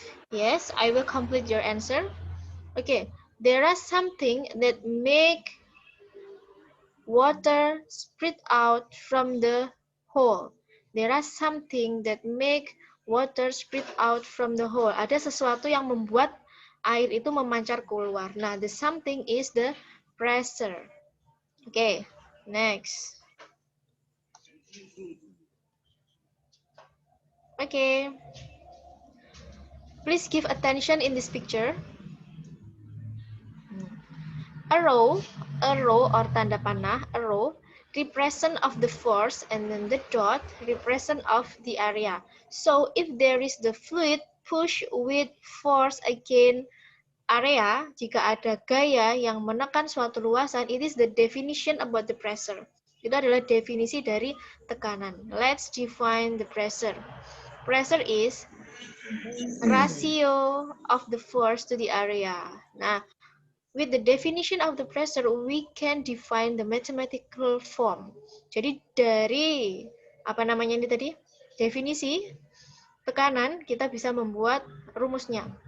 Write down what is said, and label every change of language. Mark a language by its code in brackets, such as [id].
[en] Yes, I will complete your answer. Okay, there are something that make water spread out from the hole. There are something that make water spread out from the hole. [id] Ada sesuatu yang membuat air itu memancar keluar. [en] Nah, the something is the pressure. Okay, next. Okay. Please give attention in this picture. A row or tanda panah, a row, represent of the force, and then the dot, represent of the area. So if there is the fluid push with force against area, [id] jika ada gaya yang menekan suatu luasan, [en] it is the definition about the pressure. [id] Itu adalah definisi dari tekanan. [en] Let's define the pressure. Pressure is ratio of the force to the area. Nah, with the definition of the pressure, we can define the mathematical form. [id] Jadi dari apa namanya ini tadi? Definisi tekanan, kita bisa membuat rumusnya.